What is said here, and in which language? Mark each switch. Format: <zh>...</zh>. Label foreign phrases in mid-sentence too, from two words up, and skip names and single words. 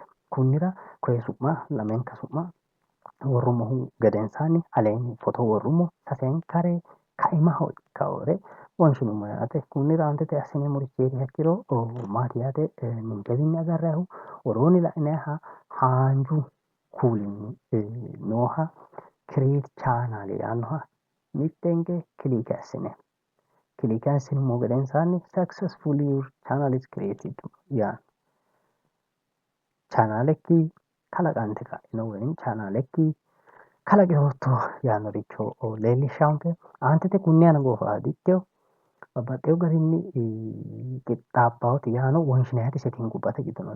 <sid>Kunnira koye su'ma lamenka su'ma worrummohu gedensaanni aleenni foto worrummo sasenkare kaimaho ikkawore wonshinummo yaate. Kunnira aantete assineemmorichi ikkiro maati yaate ninkewiinni agarrayihu woroonni la'inayiha haanju kuulinni nooha</sid> <en>create channel</en> <sid>yaannoha mitteenke kilike assinummo gedensaanni</sid> <en>successfully your channel is created</en> <sid>yaanno. Chaanalekki kalaqante ka'ino woyim chaanalekki kalaqeyootto yaannoricho leellishshaanke aantete kunni aana goofa aditteyo babbaxxeyo garinni qixxaabbawoti yaano wonshinayati setingubbate giddo no.</sid>